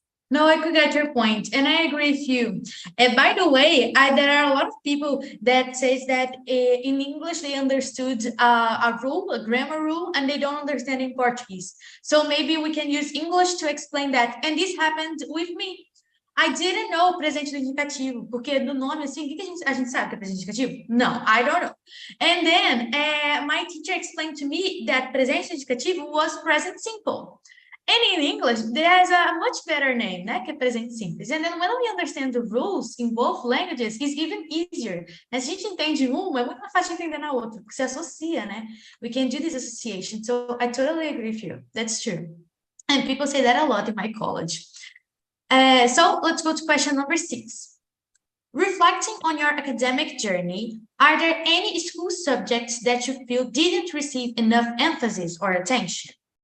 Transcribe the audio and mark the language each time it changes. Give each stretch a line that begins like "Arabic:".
English: No, I could get your point, and I agree with you. And by the way, there are a lot of people that says that in English they understood a rule, a grammar rule, and they don't understand in Portuguese. So maybe we can use English to explain that. And this happened with me. I didn't know
Portuguese: presente indicativo, porque no nome, assim, o que a gente sabe que é presente indicativo?
English: No, I don't know. And then my teacher explained to me that presente indicativo was present simple. And in English, there's a much better name, né,
Portuguese: que é presente simples.
English: And then when we understand the rules in both languages, it's even easier.
Portuguese: Se a gente entende uma, é muito mais fácil de entender na outra, porque se associa, né?
English: We can do this association. So I totally agree with you. That's true. And people say that a lot in my college. So let's go to question number 6. Reflecting on your academic journey, are there any school subjects that you feel didn't receive enough emphasis or attention?